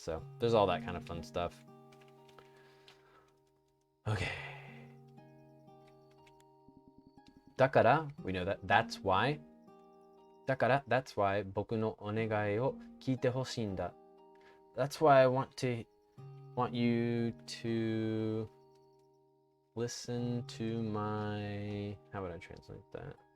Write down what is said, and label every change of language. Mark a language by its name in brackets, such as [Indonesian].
[English] So there's all that kind of fun stuff. Okay. だから we know that that's why. [Japanese] だから [English] that's why [Japanese] 僕のお願いを聞いてほしいんだ. [English] That's why I want you to listen to my, how would I translate that?